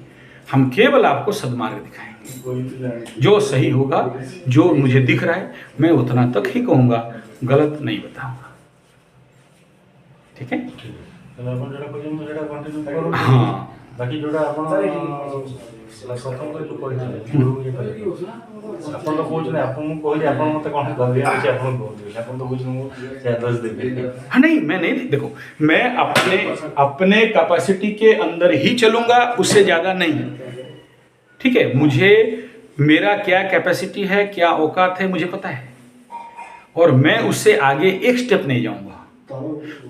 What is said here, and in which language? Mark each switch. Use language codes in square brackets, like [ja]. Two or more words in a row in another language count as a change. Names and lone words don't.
[hi] हम केवल आपको सद्मार्ग दिखाएंगे, जो सही होगा, जो मुझे दिख रहा है मैं उतना तक ही कहूँगा, गलत नहीं बताऊँगा। ठीक है? हाँ, बाकी जोड़ा प्रथम जो कहते [or] ଆପଣ ତ କହୁଛନ୍ତି, ଆପଣଙ୍କୁ କହିଲି ଆପଣ ମୋତେ କ'ଣ କହିବେ ଅଛି, ଆପଣ କହୁଥିବେ, ଆପଣ ତ କହୁଛନ୍ତି ମୁଁ ସେ ଆଡ୍ରେସ୍ ଦେବି। [hi] हाँ नहीं, मैं नहीं, देखो मैं अपने कैपेसिटी के अंदर ही चलूंगा, उससे ज़्यादा नहीं। ठीक है, मुझे मेरा क्या कैपेसिटी है, क्या औकात है, मुझे पता है, और मैं उससे आगे एक स्टेप नहीं जाऊंगा।